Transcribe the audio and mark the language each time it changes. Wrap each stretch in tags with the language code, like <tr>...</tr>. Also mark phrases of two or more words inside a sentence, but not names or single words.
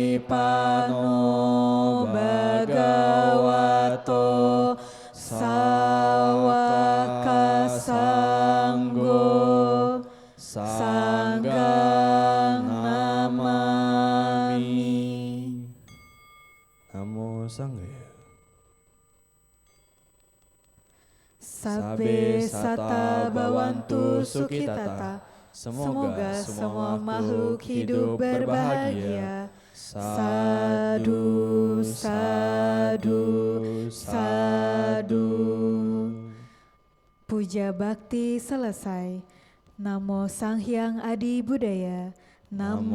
<pi>Pano Bhagavato Sawaka Sanggo Sanggang Namami. Namo Sanggaya. Sabbe sata bawantu sukitata.</pi> <id>Semoga semua makhluk hidup berbahagia.</id> <pi>Sadu, sadu, sadu.</pi> <id>Puja bakti selesai.</id> <pi>Namo Sang Hyang Adi Budaya.</pi>